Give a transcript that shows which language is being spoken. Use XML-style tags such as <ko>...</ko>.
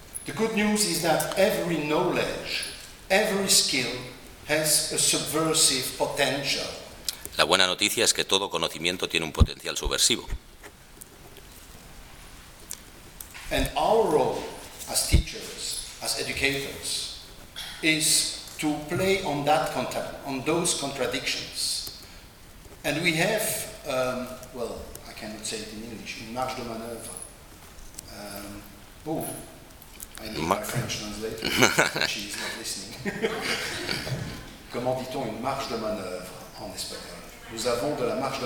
<en>The good news is that every knowledge, every skill has a subversive potential.</en> <es>La buena noticia es que todo conocimiento tiene un potencial subversivo.</es> <en>And our role as teachers, as educators, is to play on that on those contradictions. And we have, I cannot say it in English,</en> <fr>une marge de manœuvre.</fr> <en>I need my French translator. She is not listening.</en> <fr>Comment dit-on une marge de manœuvre en espagnol? Nous avons de la marge de</fr>